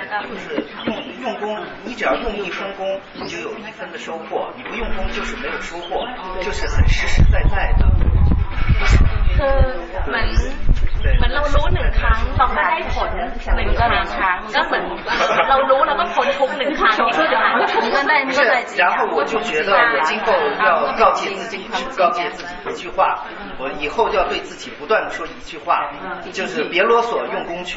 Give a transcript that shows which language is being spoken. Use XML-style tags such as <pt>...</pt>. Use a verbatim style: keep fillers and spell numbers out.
<zh>就是用用功，你只要用一分功，你就有一分的收获；你不用功就是没有收获，就是很实实在在的。</zh> <th>คือเหมือนเหมือนเรารู้หนึ่งครั้งเราก็ได้ผลหนึ่งครั้งก็เหมือนเรารู้แล้วก็ผลทุกหนึ่งครั้ง ก็ได้ก็ได้ก็ได้</th> <zh>然后我就觉得我今后要告诫自己，告诫自己一句话，我以后要对自己不断的说一句话，就是别啰嗦，用功去。</zh>